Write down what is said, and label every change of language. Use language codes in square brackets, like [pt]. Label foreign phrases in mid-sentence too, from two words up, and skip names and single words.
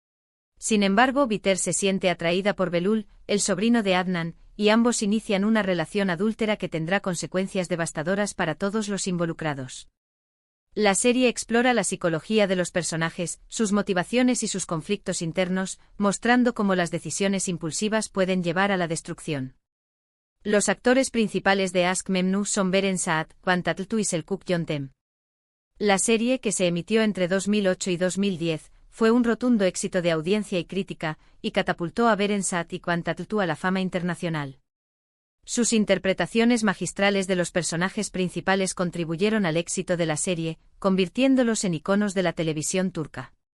[es] Sin embargo, Biter se siente atraída por Belul, el sobrino de Adnan, y ambos inician una relación adúltera que tendrá consecuencias devastadoras para todos los involucrados. La serie explora la psicología de los personajes, sus motivaciones y sus conflictos internos, mostrando cómo las decisiones impulsivas pueden llevar a la destrucción. Los actores principales de Aşk Memnu son Beren Saat, Kıvanç Tatlıtuğ y Selçuk Yöntem. La serie, que se emitió entre 2008 y 2010, fue un rotundo éxito de audiencia y crítica, y catapultó a Beren Saat y Kıvanç Tatlıtuğ a la fama internacional. Sus interpretaciones magistrales de los personajes principales contribuyeron al éxito de la serie, convirtiéndolos en iconos de la televisión turca.